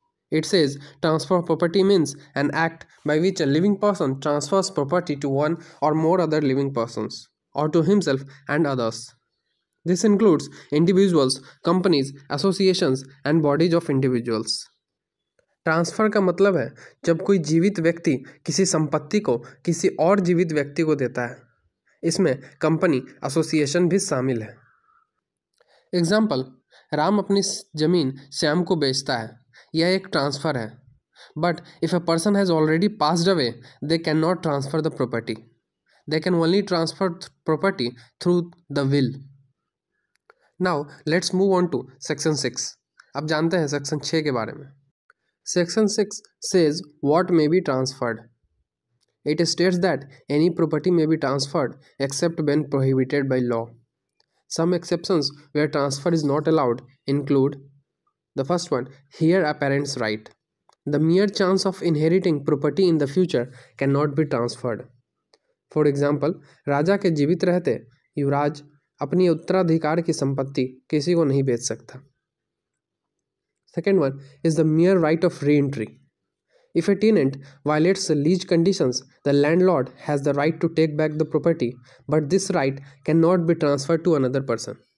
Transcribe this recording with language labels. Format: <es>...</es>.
<en>It says transfer of property means an act by which a living person transfers property to one or more other living persons or to himself and others. This includes individuals, companies, associations and bodies of individuals.</en> <hi>Transfer का मतलब है जब कोई जीवित व्यक्ति किसी संपत्ति को किसी और जीवित व्यक्ति को देता है। इसमें कंपनी, एसोसिएशन भी शामिल है। एग्जाम्पल, राम अपनी जमीन श्याम को बेचता है। यह एक ट्रांसफ़र है।</hi> <en>But if a person has already passed away, they can not transfer the property. They can only transfer property through the will. Now let's move on to section 6.</en> <hi>अब जानते हैं सेक्शन 6 के बारे में.</hi> <en>Section 6 says what may be transferred. It states that any property may be transferred except when prohibited by law. Some exceptions where transfer is not allowed include: the first one, heir apparent's right. The mere chance of inheriting property in the future cannot be transferred. For example,</en> <hi>राजा के जीवित रहते युवराज अपनी उत्तराधिकार की संपत्ति किसी को नहीं बेच सकता.</hi> <en>Second one is the mere right of re-entry. If a tenant violates the lease conditions, the landlord has the right to take back the property, but this right cannot be transferred to another person.</en>